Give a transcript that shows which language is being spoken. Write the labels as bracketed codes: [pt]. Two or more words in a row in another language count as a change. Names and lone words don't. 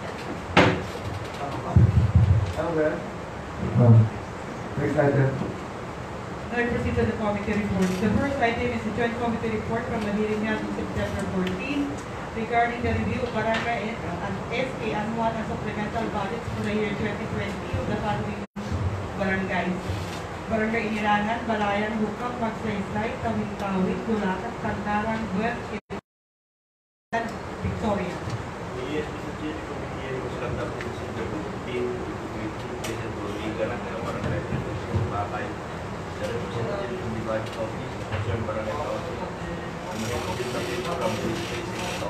[en] Next item. Now I proceed to the committee reports. The first item is the joint committee report from the hearing held on September 14 regarding the review of barangay and SK annual and supplemental budgets for the year 2020 of the following barangays: Barangay Inirangan, Balayan, Hukang, Magsaysay, Tawid-Tawid, Dulacat, Kandaran, Buet, and Victoria. Yes, Mr. Chair, the committee was conducted in September 15 with President Boliga ng Barangay President Bakay, the representative from the budget office, concerned Barangay Council, and the representative from the precinct law.